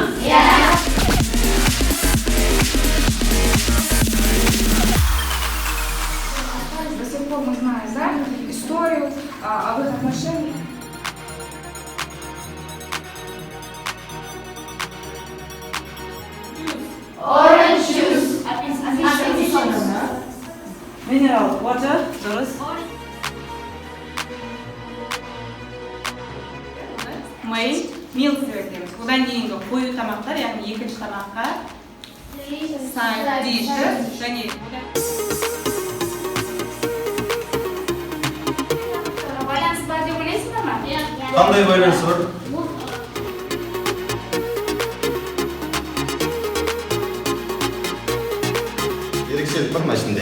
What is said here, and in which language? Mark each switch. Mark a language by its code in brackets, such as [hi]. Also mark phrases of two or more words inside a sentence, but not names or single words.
[kk] Иә. [ru] До сих пор мы знаем, да, историю об их отношениях. [en] Orange juice. mineral water, дұрыс. Main meal сөйлеміз. [kk] Одан кейінгі қою тамақтар, яғни екінші тамаққа [en] side dish [kk] және Байланыс бар деп ойлайсыздар ма? Қандай байланысы бар? Ерекшелік бар ма ішінде?